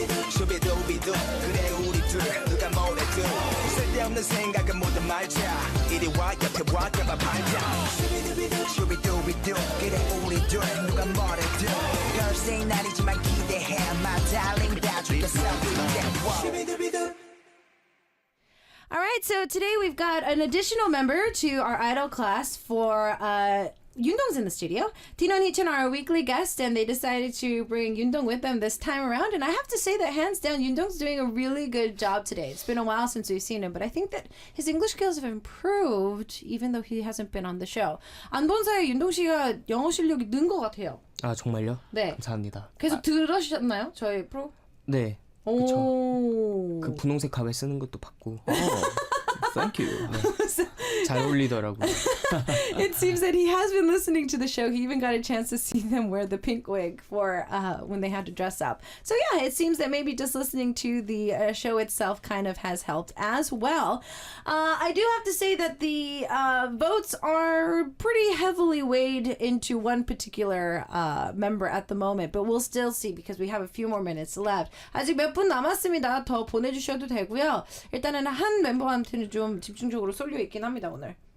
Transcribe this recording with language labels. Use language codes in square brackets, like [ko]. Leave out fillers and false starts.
[ko] 슈비두비두 그래 우리 둘 누가 뭐래도 쓸데없는 생각은 모두 말자 이리 와 옆에 와 잡아 팔자 슈비두비두 그래 우리 둘 누가 뭐래도 별생 날이지만 기대해 [en] My darling [ko] 다 죽였어 슈비두비두 [en] All right, so today we've got an additional member to our idol class for Yundong's in the studio. Tino and Hee-chan are our weekly guests, and they decided to bring Yundong with them this time around. And I have to say that hands down, Yundong's doing a really good job today. It's been a while since we've seen him, but I think that his English skills have improved, even though he hasn't been on the show. [ko] 안 본 사이에 윤동 씨가 영어 실력이 는 것 같아요. 아 정말요? 네. 감사합니다. 계속 들으셨나요? 저희 프로? 네. 오. 그 분홍색 가발 쓰는 것도 봤고 [en] Thank you. [ko] 잘 어울리더라고요. [en] It seems that he has been listening to the show. He even got a chance to see them wear the pink wig for when they had to dress up. So yeah, it seems that maybe just listening to the show itself kind of has helped as well. I do have to say that the votes are pretty heavily weighed into one particular member at the moment, but we'll still see because we have a few more minutes left. [ko] 아직 몇 분 남았습니다. 더 보내주셔도 되고요. 일단은 한 멤버한테는 좀 집중적으로 쏠려 있긴 합니다 오늘.